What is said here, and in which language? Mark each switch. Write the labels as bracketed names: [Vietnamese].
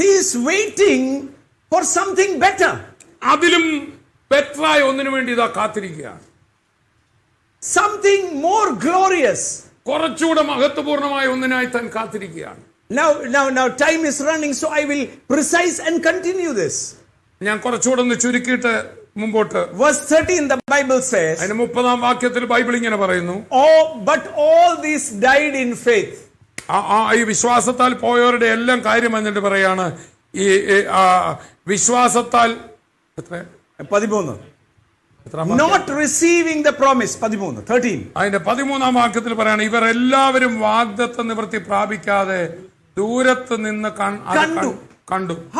[English] He is waiting for something better. [Malayalam] അതിലും [English] ബെറ്ററായ [Malayalam] ഒന്നിനു വേണ്ടി ഇതാ കാത്തിരിക്കുകയാണ്. [English] Something more glorious. [Malayalam] കുറച്ചുകൂടെ മഹത്വപൂർണമായ ഒന്നിനായി താൻ കാത്തിരിക്കുകയാണ്. [English] Now time is running, so I will precise and continue this. [Malayalam] ഞാൻ കുറച്ചുകൂടെ ഒന്ന് ചുരുക്കിയിട്ട് മുമ്പോട്ട്. [English] Verse 13 the Bible says, [Malayalam] അതിന് 30-ാം വാക്യത്തിൽ ബൈബിൾ ഇങ്ങനെ പറയുന്നു, [English] but all these died in faith. [Malayalam] ഈ വിശ്വാസത്താൽ പോയവരുടെ എല്ലാം കാര്യം എന്നിട്ട് പറയാണ്, ഈ വിശ്വാസത്താൽ [English] 13 not receiving the promise. 13 [Malayalam] അതിന്റെ 13-ാം വാക്യത്തിൽ പറയാണ്, ഇവർ എല്ലാവരും വാഗ്ദത്ത നിവൃത്തി പ്രാപിക്കാതെ ദൂരത്ത് നിന്ന് കണ്ടു.